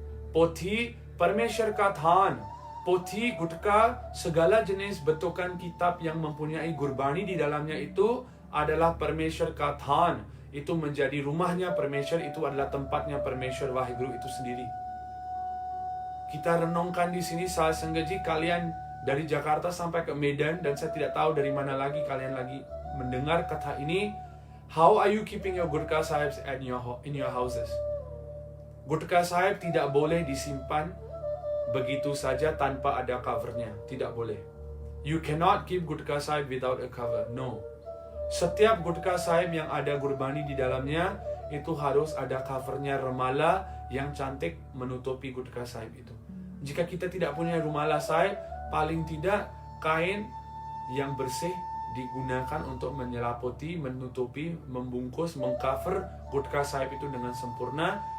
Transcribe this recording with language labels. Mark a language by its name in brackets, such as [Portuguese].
[Punjabi] Pothi Parmeshwar ka Dhan, [Indonesian] Pothi, Gutka, segala jenis bentukan kitab yang mempunyai Gurbani di dalamnya itu adalah Parmeshwar ka Dhan. Itu menjadi rumahnya Parmeshwar, itu adalah tempatnya Parmeshwar Waheguru itu sendiri. Kita renungkan di sini, Sah Sangat Ji, kalian dari Jakarta sampai ke Medan, dan saya tidak tahu dari mana lagi kalian lagi mendengar kata ini. [English] How are you keeping your Gutka Sahibs in your houses? [Indonesian] Gutka Sahib tidak boleh disimpan begitu saja tanpa ada covernya. Tidak boleh. [English] You cannot keep Gutka Sahib without a cover. No. [Indonesian] Setiap Gutka Sahib yang ada Gurbani di dalamnya itu harus ada covernya, remala yang cantik menutupi Gutka Sahib itu. Jika kita tidak punya rumala Sahib, paling tidak kain yang bersih digunakan untuk menyelapoti, menutupi, membungkus, mengcover Gutka Sahib itu dengan sempurna.